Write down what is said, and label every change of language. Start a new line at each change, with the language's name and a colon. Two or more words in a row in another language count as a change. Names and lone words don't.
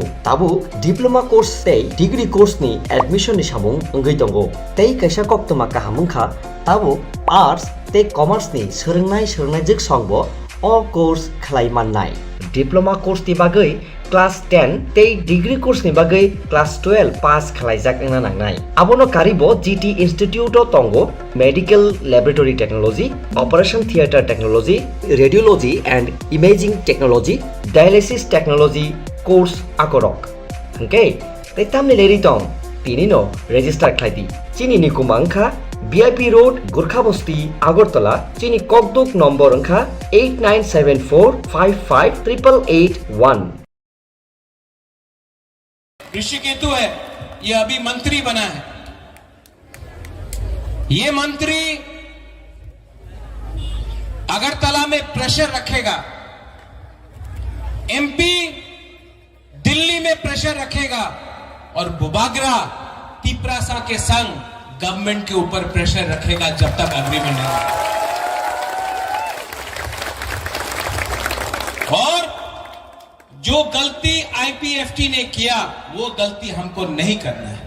Kok Borok: tabuk
English: diploma course
Kok Borok: tei
English: degree course
Kok Borok: ni admission ni samung ongoi tongo tei kaisa koktoma kahamungkha tabuk arts tei commerce ni sorongnai jik songbo o course khalai mannai
English: diploma course
Kok Borok: ni bagai class 10 tei
English: degree course
Kok Borok: ni bagai class 12 pass khalaijak engna nangnai abono karibo GT Institute o tongo
English: medical laboratory technology operation theater technology radiology and imaging technology dialysis technology
Kok Borok: course akorok okay tei tamni leri tong tini no register khlaidi chini ni kumangkha VIP Road Gurkhabasti Agartala chini kokduk number angkha 8974558881
Hindi: ऋषिकेतु है, ये अभी मंत्री बना है। ये मंत्री अगरतला में प्रेशर रखेगा, MP दिल्ली में प्रेशर रखेगा और बुबागरा तिपरासा के संग गवर्नमेंट के ऊपर प्रेशर रखेगा जब तक एग्रीमेंट नहीं और जो गलती IPFT ने किया वो गलती हमको नहीं करना है।